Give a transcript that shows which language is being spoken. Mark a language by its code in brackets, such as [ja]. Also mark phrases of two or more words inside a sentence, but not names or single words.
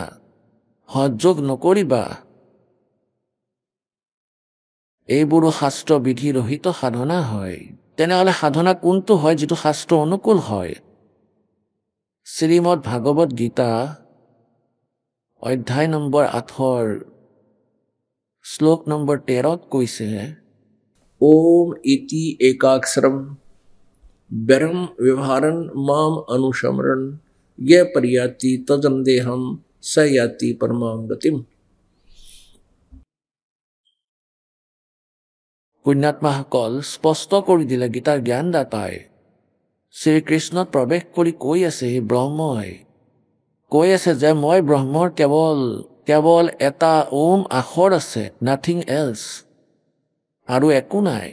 [as] হঠযোগ নকৰিবা, এইবোৰো শাস্ত্ৰ বিধি ৰহিত সাধনা হয়। তেনেহ'লে সাধনা কোনটো হয় যিটো শাস্ত্ৰ অনুকূল হয়? শ্ৰীমদ ভাগৱত গীতা অধ্যায় নম্বৰ 8 শ্লোক নম্বৰ 13 কৈছে, [sa] ओम इति एकाक्षरम ब्रह्म व्यवहारन माम अनुसमरण, ये पर्याति तजन्देहम स याति परमां गतिम। [as] পুণ্যাত্মাসকল স্পষ্ট কৰি দিলে গীতাৰ জ্ঞানদাতাই। শ্ৰীকৃষ্ণত প্ৰৱেশ কৰি কৈ আছে, সেই ব্ৰহ্মই কৈ আছে যে মই ব্ৰহ্মৰ কেৱল এটা ওম আখৰ আছে, [en] nothing else, [as] আৰু একো নাই।